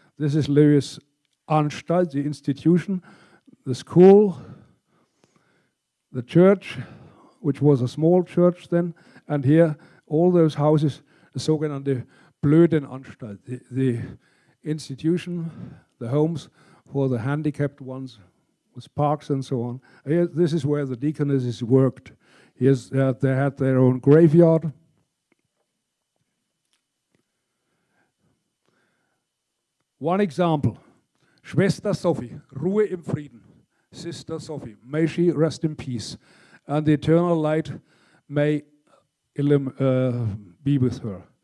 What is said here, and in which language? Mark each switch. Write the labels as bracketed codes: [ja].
[en] This is Löwe's Anstalt, the institution, the school, the church, which was a small church then, and here all those houses, the [de] sogenannte Blödenanstalt, [en] the institution, the homes for the handicapped ones, with parks and so on. Here, this is where the deaconesses worked. Here's, they had their own graveyard. One example, [de] Schwester Sophie, Ruhe im Frieden. [en] Sister Sophie, may she rest in peace, and the eternal light may be with her.